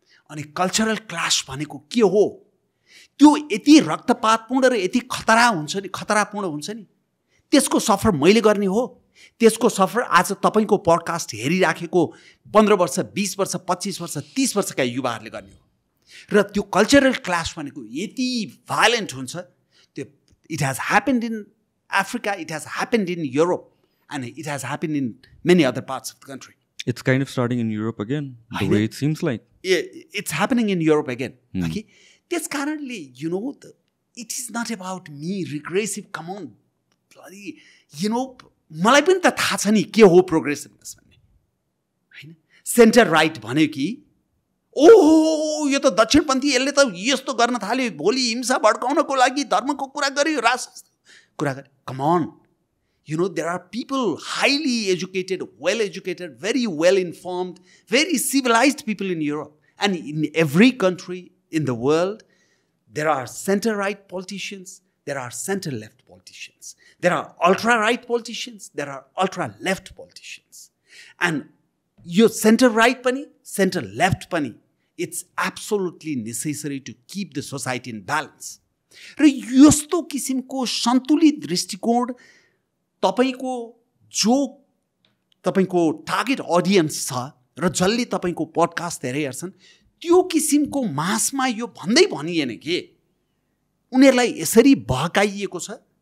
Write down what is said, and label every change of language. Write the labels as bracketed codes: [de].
[ne] अनि cultural clash भनेको के हो? त्यो यति रक्तपातपूर्ण र यति खतरापूर्ण हुन्छ नि, त्यसको सफर मैले गर्ने हो. त्यसको सफर आज तपाईको पडकास्ट हेरिराखेको 15 वर्ष, 20 वर्ष, 25 वर्ष, 30 वर्षका युवाहरूले गर्ने हो. र त्यो कल्चरल क्ल्यास भनेको यति भायोलेन्ट हुन्छ. [en] त्यो it has happened in Africa, it has happened in Europe, and it has happened in many other parts of the country. It's kind of starting in Europe again, the way it seems like. It's happening in Europe again. Okay? This currently, you know, it is not about me, regressive, come on, bloody, you know, [ne] मलाई पनि त थाहा छ नि के हो प्रोग्रेसिभनेस भन्ने, हैन? सेन्टर राइट भन्यो कि ओहो यो त दक्षिणपन्थी, यसले त यस्तो गर्न थाल्यो, भोलि हिंसा भड्काउनको लागि धर्मको कुरा गर्यो, राष्ट्रको कुरा गर्यो. [en] Come on. You know, there are people highly educated, well educated, very well informed, very civilized people in Europe. And in every country in the world, there are center-right politicians, there are center-left politicians. There are ultra-right politicians, there are ultra-left politicians. And your center-right pani, center-left pani, it's absolutely necessary to keep the society in balance. [ne] र यस्तो किसिमको सन्तुलित दृष्टिकोण तपाईको जो तपाईको target audience छ र जसले तपाईको पडकास्ट हेरेर हेर्छन्, त्यो किसिमको मासमा यो भन्दै भनिएन के उनीहरूलाई यसरी बहकाइएको छ.